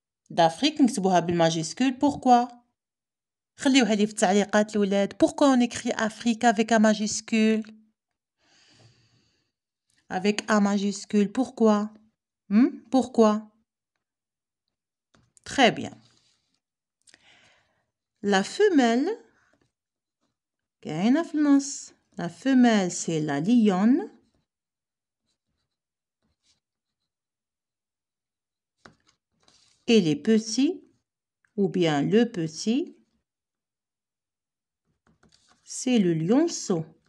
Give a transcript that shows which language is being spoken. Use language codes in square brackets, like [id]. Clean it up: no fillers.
[ar] d'Afrique نكتبوها بالماجيسكول. [fr] Pourquoi? [ar] خليوها لي في التعليقات الولاد. [fr] Pourquoi on écrit Afrique avec un majuscule? Avec un majuscule. Pourquoi? Pourquoi? Très bien. La femelle, [ar] كاينة في النص. [fr] La femelle, c'est la lionne. Et les petits, ou bien le petit, c'est le lionceau.